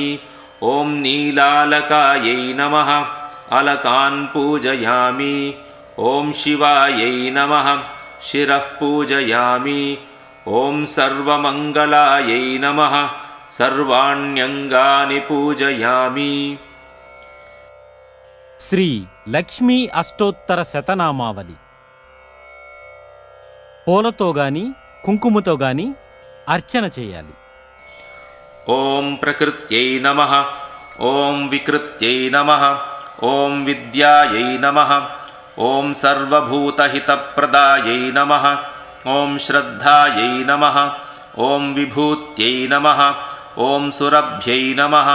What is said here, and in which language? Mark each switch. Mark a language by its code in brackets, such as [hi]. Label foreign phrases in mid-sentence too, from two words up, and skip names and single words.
[sa] ॐ नीलालकायै नमः अलकान् पूजयामि। ॐ शिवायै नमः शिरः पूजयामि। ॐ सर्वमङ्गलायै नमः सर्वाण्यङ्गानि पूजयामि। [te] శ్రీ లక్ష్మీ అష్టోత్తర శతనామావళి. పూలతో గాని కుంకుమతో గాని అర్చన చేయాలి. [sa] ॐ प्रकृत्यै नमः ॐ विकृत्यै नमः ॐ विद्यायै नमः ॐ सर्वभूतहितप्रदायै नमः ॐ श्रद्धायै नमः ॐ विभूत्यै नमः ॐ सुरभ्यै नमः